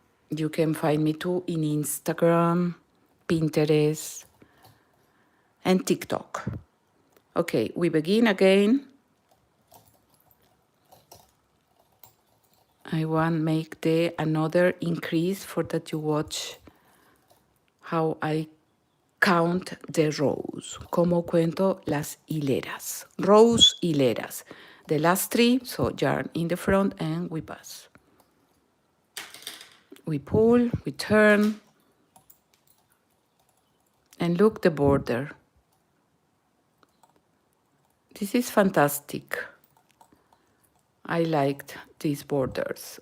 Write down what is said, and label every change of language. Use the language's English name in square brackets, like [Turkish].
[English] You can find me too in Instagram, Pinterest, and TikTok. Okay, we begin again. I want to make the another increase for that you watch how I count the rows. [Spanish] Como cuento las hileras. [English] Rows, hileras. The last 3, so yarn in the front and we pass. We pull, we turn, and look the border. This is fantastic. I liked these borders.